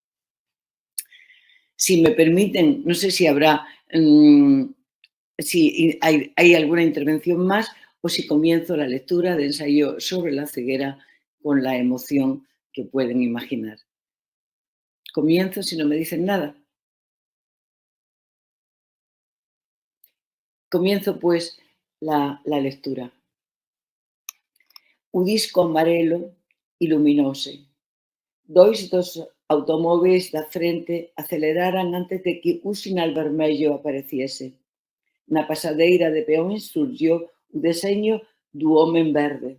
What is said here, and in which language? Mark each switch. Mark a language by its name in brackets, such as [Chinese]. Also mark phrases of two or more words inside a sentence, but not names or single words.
[Spanish] Si me permiten, no sé si habrá, si hay alguna intervención más o si comienzo la lectura de ensayo sobre la ceguera con la emoción que pueden imaginar. Comienzo si no me dicen nada. Comienzo pues la lectura. [Galician] O disco amarelo iluminóse. Dos automóviles da frente aceleraran antes de que un sinal vermello apareciese. Na pasadeira de peóns surgiu o deseño do home verde.